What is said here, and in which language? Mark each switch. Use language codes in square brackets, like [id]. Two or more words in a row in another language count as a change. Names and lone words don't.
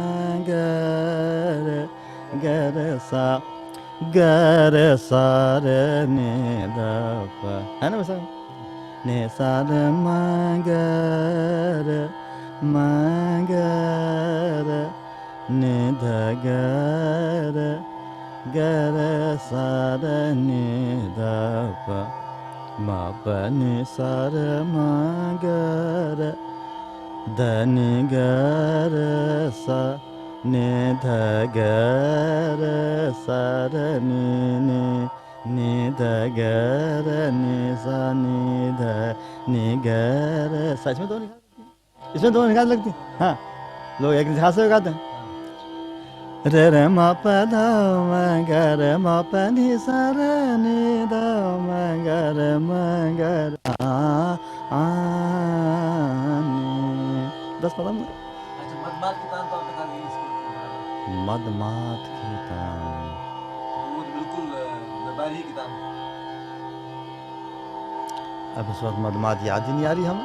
[hi] ग रे सा रे नि द प है ना वैसा नि सा रे म ग रे नि ध ग रे सा रे नि द प ma pa ni sa re ma ga re da ni ga re sa ni dha ga re sa re ni da ga re ni sa ni dha ni ga re सा इसमें दो निकाल लगती हैं हाँ लोग एक हाथ से गाते हैं रे रे मा पा धा मा गा रे मा पा नि सा रे नि धा मा गा रे मा गा रे आ नि बस पता अच्छा मदमात की तान। वो बिल्कुल दरबारी ही किताब है। अब इस वक्त मदमात याद ही नहीं आ रही हमें।